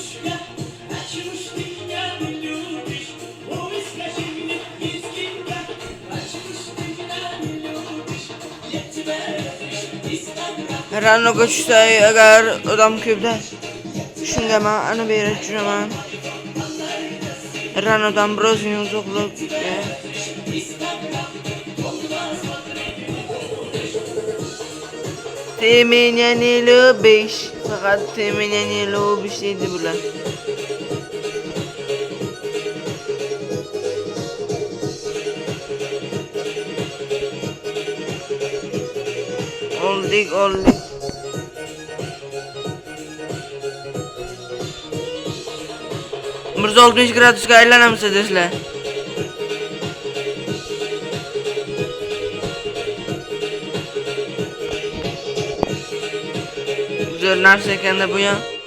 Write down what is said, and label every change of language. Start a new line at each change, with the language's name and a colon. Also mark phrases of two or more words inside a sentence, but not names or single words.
Uzbek: Rannoga tushsak agar odam ko'pda, shunga men ana bu yerga tushaman. Rannodan biroz uzoqroq.
Russian: Ты меня не любишь, faqat ты меня не любишь
Uzbek: deydi bular. Oldik. 160 gradusga aylanamiz do'stlar. Zo'r narsa ekanda bu ham.